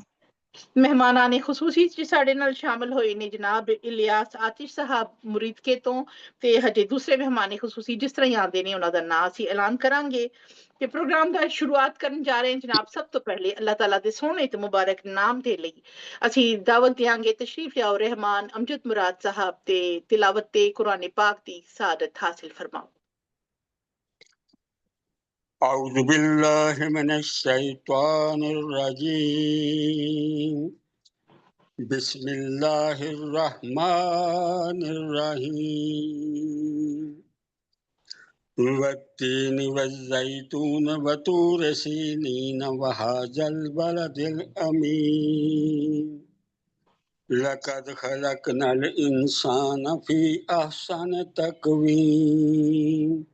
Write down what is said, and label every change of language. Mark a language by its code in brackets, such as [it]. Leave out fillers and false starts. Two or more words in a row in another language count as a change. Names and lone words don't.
[pa] ਮਹਿਮਾਨਾਂ ਨੇ ਖਸੂਸੀ ਚ ਸਾਡੇ ਨਾਲ ਸ਼ਾਮਿਲ ਹੋਏ ਨੇ ਜਨਾਬ ਇਲਿਆਸ ਆਤਿਸ਼ ਸਾਹਿਬ ਮੁਰੀਦਕੇ ਤੋਂ ਤੇ ਹਜੇ ਦੂਸਰੇ ਮਹਿਮਾਨ ਖਸੂਸੀ ਜਿਸ ਤਰ੍ਹਾਂ ਹੀ ਆਉਂਦੇ ਨੇ ਉਹਨਾਂ ਦਾ ਨਾਂ ਅਸੀਂ ਐਲਾਨ ਕਰਾਂਗੇ ਤੇ ਪ੍ਰੋਗਰਾਮ ਦਾ ਸ਼ੁਰੂਆਤ ਕਰਨ ਜਾ ਰਹੇ ਹਾਂ ਜਨਾਬ। ਸਭ ਤੋਂ ਪਹਿਲੇ ਅੱਲਾਹ ਤਾਲਾ ਦੇ ਸੋਹਣੇ ਤੇ ਮੁਬਾਰਕ ਨਾਮ ਦੇ ਲਈ ਅਸੀਂ ਦਾਵਤ ਦਿਆਂਗੇ ਤਸ਼ਰੀਫ ਲਿਆਓ ਰਹਿਮਾਨ ਅਮਜਦ ਮੁਰਾਦ ਸਾਹਿਬ ਤੇ ਤਿਲਾਵਤ ਤੇ ਕੁਰਾਨ ਪਾਕ ਦੀ ਸਾਦਤ ਹਾਸਿਲ फरमाओ। [ar] أعوذ بالله من الشيطان الرجيم بسم الله الرحمن الرحيم والتين والزيتون وطور سينين وهذا البلد الأمين لقد خلقنا الإنسان في أحسن تقويم